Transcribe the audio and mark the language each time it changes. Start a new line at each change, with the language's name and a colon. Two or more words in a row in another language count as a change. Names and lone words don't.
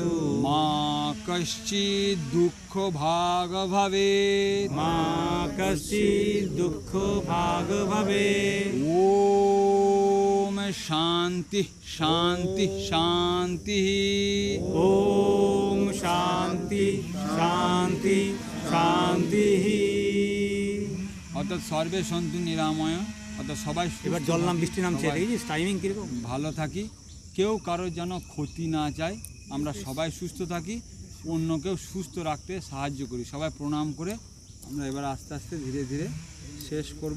Sanskrit: मा कश्चित् दुःखभाग् भवेत् मा कश्चित् दुःखभाग् भवेत् ॐ शान्ति शान्ति शान्तिः ॐ शान्ति शान्ति शान्तिः।
Bangla: অর্থাৎ
Sanskrit: সর্বে সন্তু নিরাময়,
Bangla: অর্থাৎ সবাই এবার জল নাম বৃষ্টি নামছে, দেখেছিস টাইমিং কিরকম। ভালো থাকি, কেউ কারোর যেন ক্ষতি না চায়, আমরা সবাই সুস্থ থাকি, অন্যকেও সুস্থ রাখতে সাহায্য করি। সবাই প্রণাম করে আমরা এবার আস্তে আস্তে ধীরে ধীরে শেষ করব।